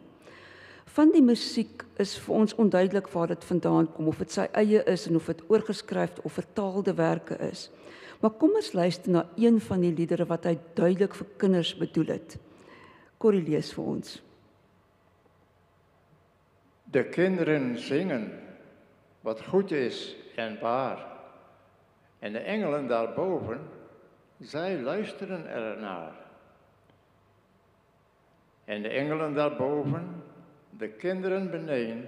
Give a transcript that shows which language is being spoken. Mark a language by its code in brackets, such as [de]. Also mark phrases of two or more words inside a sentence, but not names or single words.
[af] Van die musiek is vir ons onduidelik waar dit vandaan kom, of dit sy eie is en of dit oorgeskryf of vertaalde werke is. Maar kom ons luister na een van die liedere wat hy duidelik vir kinders bedoel het. Corrie lees vir ons. [nl] De kinderen zingen wat goed is en waar. En de engelen daarboven, zij luisteren ernaar. En de engelen daarboven, de kinderen beneden.